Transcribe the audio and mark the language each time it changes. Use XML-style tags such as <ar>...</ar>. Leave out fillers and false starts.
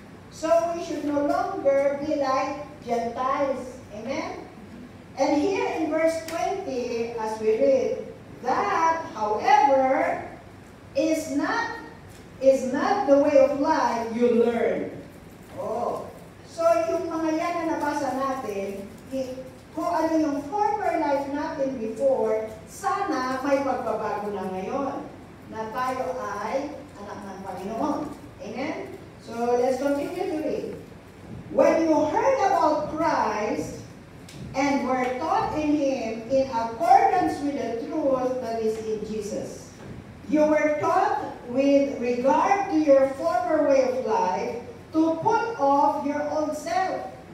<en>So we should no longer be like Gentiles. Amen? And here in verse 20, as we read, that, however, is not the way of life you learn. Oh.</en> <tl>So yung mga yan na nabasa natin, kung ano yung</tl> <en>former life</en> <tl>natin before, sana may pagbabago na ngayon na tayo ay anak ng Panginoon. Amen?</tl> <en>So let's continue to read. When you heard about Christ and were taught in Him in accordance with the truth that is in Jesus, you were taught with regard to your former way of life to put off your old self.</en>